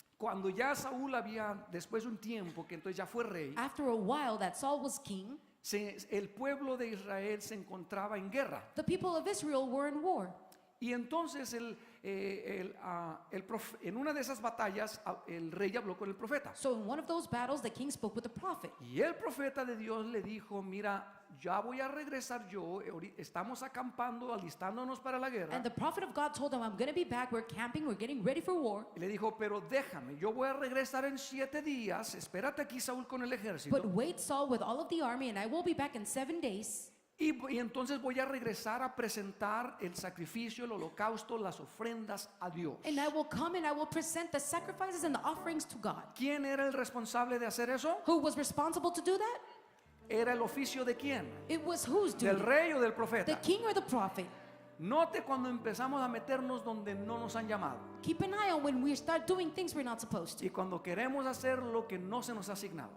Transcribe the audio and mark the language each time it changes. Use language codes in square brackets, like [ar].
[es] Cuando ya Saúl había, después de un tiempo que entonces ya fue rey, [en] After a while that Saul was king, [es] el pueblo de Israel se encontraba en guerra. [en] the people of Israel were in war. [es] Y entonces en una de esas batallas el rey habló con el profeta. [en] So in one of those battles, the king spoke with the prophet. [es] Y el profeta de Dios le dijo, mira, ya voy a regresar yo, estamos acampando, alistándonos para la guerra. [en] And the prophet of God told him, I'm going to be back. We're camping. We're getting ready for war. [es] Y le dijo, pero déjame, yo voy a regresar en 7 días, espérate aquí Saúl con el ejército. [en] But wait, Saul, with all of the army, and I will be back in 7 days. [es] Y entonces voy a regresar a presentar el sacrificio, el holocausto, las ofrendas a Dios. [en] And I will come and I will present the sacrifices and the offerings to God. [es] ¿Quién era el responsable de hacer eso? [en] Who was responsible to do that? [es] ¿Era el oficio de quién? [en] It was whose [es] ¿Del [en] duty? [es] rey o del [en] The [es] profeta? [en] king or the prophet? [es] Note cuando empezamos a meternos donde no nos han llamado [en] Keep an eye on when we start doing things we're not supposed to. [es] y cuando queremos hacer lo que no se nos ha asignado